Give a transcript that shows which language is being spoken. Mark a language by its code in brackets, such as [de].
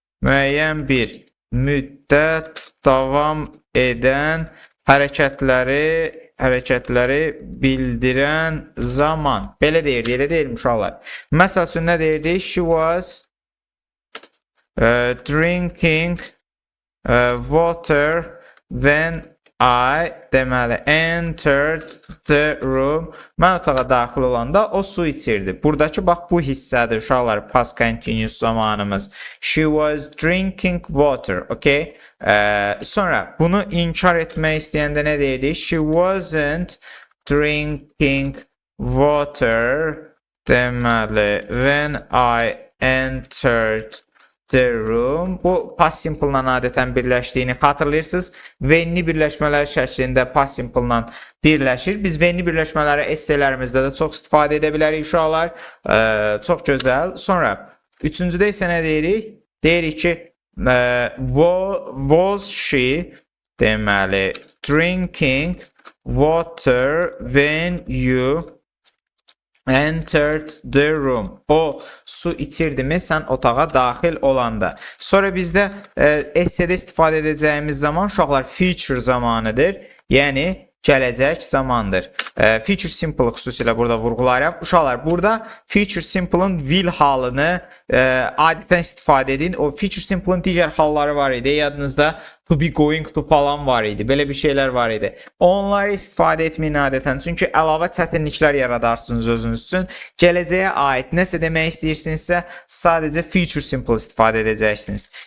[az] Müəyyən bir müddət davam edən hərəkətləri bildirən zaman. Belə deyirdi, elə deyilmi uşaqlar? Məsəl üçün nə deyirdi? [en] She was drinking water when I, [az] deməli, [en] entered the room. [az] Mən otağa daxil olanda o su içirdi. Buradakı, bax, bu hissədir uşaqlar, past continuous zamanımız. [en] She was drinking water, okay? [az] Sonra bunu inkar etmək istəyəndə nə deyirdi? [en] She wasn't drinking water, [az] deməli, [en] when I entered the room. [az] Bu past simple-la adətən birləşdiyini xatırlayırsınız. Venli birləşmələr şəklində past simple-la birləşir. Biz venli birləşmələri esselərimizdə də çox istifadə edə bilərik uşaqlar. Çox gözəl. Sonra üçüncüdə isə nə deyirik? Deyirik ki, [en] was she, [az] deməli, [en] drinking water when you entered the room. [az] O su içirdimi sən otağa daxil olanda. Sonra bizdə essedə istifadə edəcəyimiz zaman uşaqlar future zamanıdır. Yəni gələcək zamandır. Future simple xüsusilə burada vurğulayıram. Uşaqlar, burada future simple'ın will halını adətən istifadə edin. O future simple'ın digər halları var idi. Yadınızda to be going to falan var idi. Belə bir şeylər var idi. Onları istifadə etməyin adətən. Çünki əlavə çətinliklər yaradarsınız özünüz üçün. Gələcəyə aid nəsə demək istəyirsinizsə, sadəcə future simple istifadə edəcəksiniz.